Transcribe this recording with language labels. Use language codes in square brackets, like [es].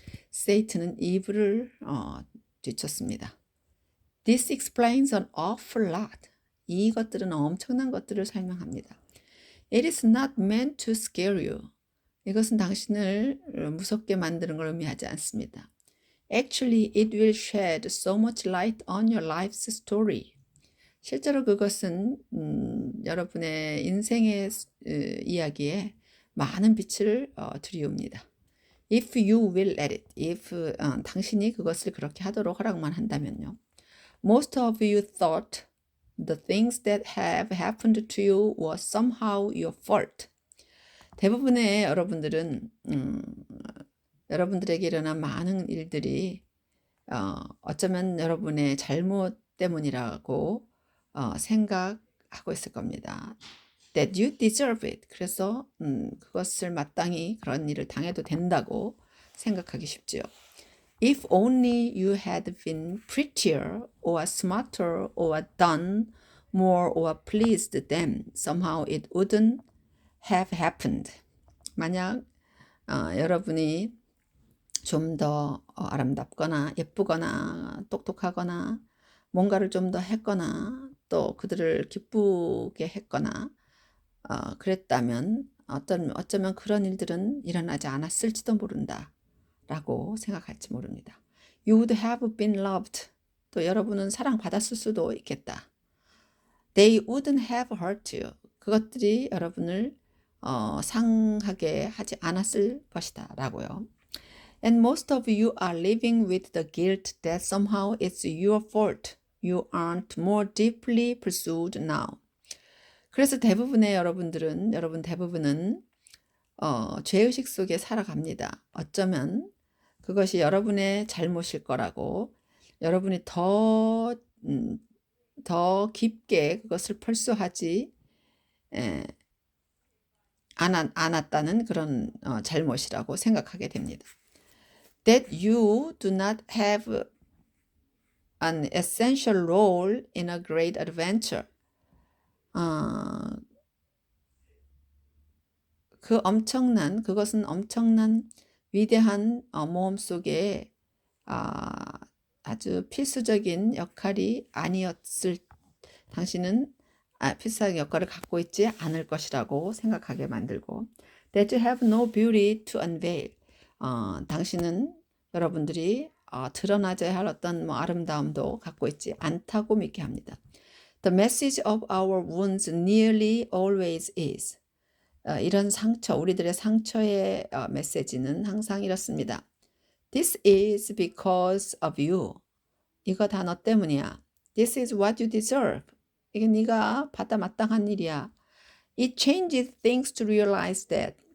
[ko] 세이튼은 이브를 뒤쫓습니다. [en] This explains an awful lot. [ko] 이것들은 엄청난 것들을 설명합니다. [en] It is not meant to scare you. [ko] 이것은 당신을 무섭게 만드는 걸 의미하지 않습니다. [en] Actually, it will shed so much light on your life's story. [ko] 실제로 그것은 여러분의 인생의 이야기에 많은 빛을 들이웁니다. [en] If you will let it, if [ko] 당신이 그것을 그렇게 하도록 허락만 한다면요. [en] Most of you thought the things that have happened to you were somehow your fault. [ko] 대부분의 여러분들은 여러분들에게 일어난 많은 일들이 어쩌면 여러분의 잘못 때문이라고 생각하고 있을 겁니다. [en] That you deserve it. [ko] 그래서 그것을 마땅히 그런 일을 당해도 된다고 생각하기 쉽지요. [en] If only you had been prettier or smarter or done more or pleased them, somehow it wouldn't have happened. [ko] 만약 여러분이 좀 더 아름답거나 예쁘거나 똑똑하거나 뭔가를 좀 더 했거나 또 그들을 기쁘게 했거나 그랬다면 어쩌면 그런 일들은 일어나지 않았을지도 모른다 라고 생각할지 모릅니다. [en] You would have been loved. [ko] 또 여러분은 사랑받았을 수도 있겠다. [en] They wouldn't have hurt you. [ko] 그것들이 여러분을 상하게 하지 않았을 것이다 라고요. [en] And most of you are living with the guilt that somehow it's your fault. You aren't more deeply pursued now. [ko] 그래서 여러분 대부분은 죄의식 속에 살아갑니다. 어쩌면 그것이 여러분의 잘못일 거라고 여러분이 더 깊게 그것을 철수하지 않았다는 그런 잘못이라고 생각하게 됩니다. [en] That you do not have an essential role in a great adventure. [ko] 그것은 엄청난 위대한 모험 속에 아주 필수적인 역할이 아니었을 당신은 필수적인 역할을 갖고 있지 않을 것이라고 생각하게 만들고 [en] That you have no beauty to unveil. [ko] 당신은 여러분들이 드러나져야 할 어떤 아름다움도 갖고 있지 않다고 믿게 합니다. [en] The message of our wounds nearly always is. [ko] 이런 상처, 우리들의 상처의 메시지는 항상 이렇습니다. [en] This is because of you. [ko] 이거 다 너 때문이야. [en] This is what you deserve. [ko] 이게 네가 받아 마땅한 일이야. [en] It changes things to realize that.